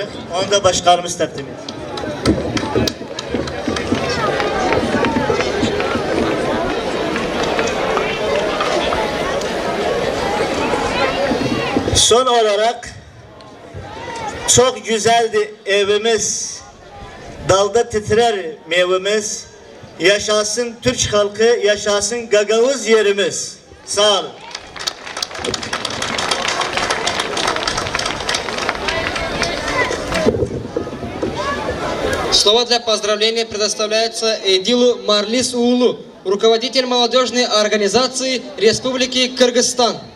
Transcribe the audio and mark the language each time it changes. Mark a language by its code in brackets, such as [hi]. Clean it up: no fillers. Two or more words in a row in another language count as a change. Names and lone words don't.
[tr] Onu da başkanımız takdim edilir. Son olarak çok güzeldi evimiz, dalda titrer meyvemiz, yaşasın Türk halkı, yaşasın Gagavuz yerimiz. Sağ olun. [ru] Слово для поздравления предоставляется Эдилу Марлис Уулу, руководитель молодежной организации Республики Кыргызстан.